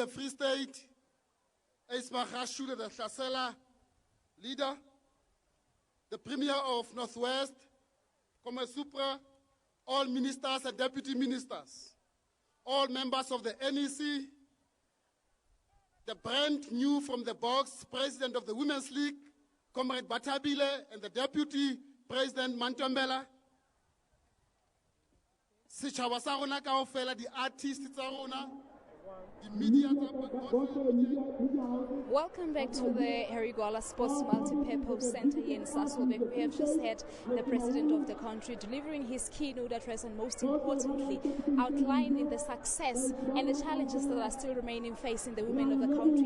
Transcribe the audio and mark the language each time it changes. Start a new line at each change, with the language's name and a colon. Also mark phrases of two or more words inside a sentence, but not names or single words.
English: Free State, Esma Khashule, the Hlasela leader, the Premier of Northwest, Supra, all ministers and deputy ministers, all members of the NEC, the brand new from the box President of the Women's League, Comrade Batabile, and the Deputy President Mantambela,
Southern Sotho: Sitjhaba sa rona kaofela,
English: the artists
Southern Sotho: tsa rona,
English: the media. Welcome back to the Harry Gwala Sports Multipurpose Center here in Sasolburg. We have just had the President of the country delivering his keynote address and most importantly outlining the success and the challenges that are still remaining facing the women of the country.